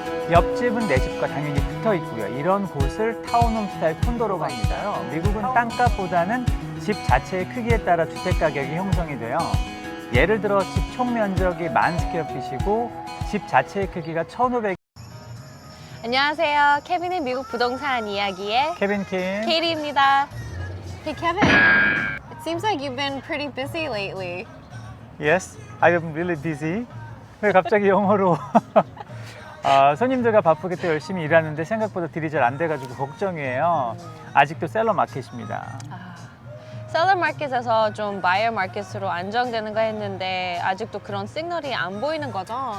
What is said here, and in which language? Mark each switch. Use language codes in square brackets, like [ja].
[ko] 옆집은 내 집과 당연히 붙어 있고요. 이런 곳을 타운홈 스타일 콘도로가 합니다요. 미국은 땅값보다는 집 자체의 크기에 따라 주택 가격이 형성이 돼요. 예를 들어 집 총 면적이 10,000스퀘어핏이고 집 자체의 크기가 1,500. 안녕하세요. 케빈의 미국 부동산 이야기의 케빈 킴. 케이리입니다. [en] Hey Kevin, it seems like you've been pretty busy lately. Yes, I am really busy. [ko] 왜 갑자기 영어로? 손님들과 바쁘게 또 열심히 일하는데 생각보다 딜이 잘 안 돼가지고 걱정이에요. 아직도 셀러 마켓입니다. 셀러 마켓에서 좀 바이어 마켓으로 안정되는가 했는데 아직도 그런 시그널이 안 보이는 거죠?